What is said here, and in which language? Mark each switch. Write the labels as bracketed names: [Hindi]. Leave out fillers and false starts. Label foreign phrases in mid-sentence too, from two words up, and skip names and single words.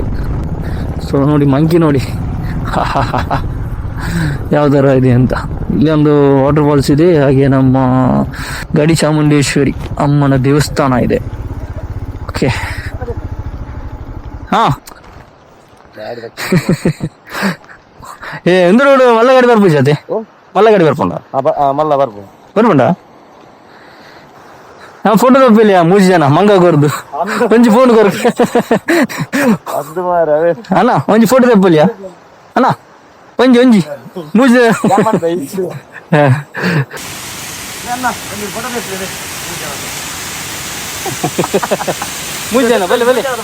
[Kannada] ಸೊ ನೋಡಿ ಮಂಕಿ ನೋಡಿ ಯಾವ ಥರ ಇದೆ ಅಂತ. ಇಲ್ಲಿ ಒಂದು [English] water falls [Kannada] ಇದೆ, ಹಾಗೆ ನಮ್ಮ ಗಡಿ ಚಾಮುಂಡೇಶ್ವರಿ ಅಮ್ಮನ ದೇವಸ್ಥಾನ ಇದೆ. [Tulu] ಓಕೆ, ಹಾಂ ಎಂದೋಡು ಮಲ್ಲಗಾಡಿ [Kannada] ಬರ್ಬೋದು ಜೊತೆ, [Tulu] ಮಲ್ಲಗಾಡಿ ಬರ್ಪಂಡ [Kannada] ಮಲ್ಲ ಬರ್ಬೋದು [Tulu] ಬರ್ಪಂಡ. ಫೋಟೋ ತಪ್ಪಿಲ್ಲ ಮೂಜಿ ಜನ ಮಂಗ ಕೊರ್ದು ಒಂಜಿ ಫೋನ್ ಕೊರ ಅಣ್ಣ, ಒಂಜಿ ಫೋಟೋ ತಪ್ಪಿಲ್ಲ ಅಣ್ಣ, ಒಂಜಿ ಒಂಜಿ ಮೂಜಿ ಮೂಜಿ ಜನ ಬಲ್ಲೆ ಬಲ್ಲೆ.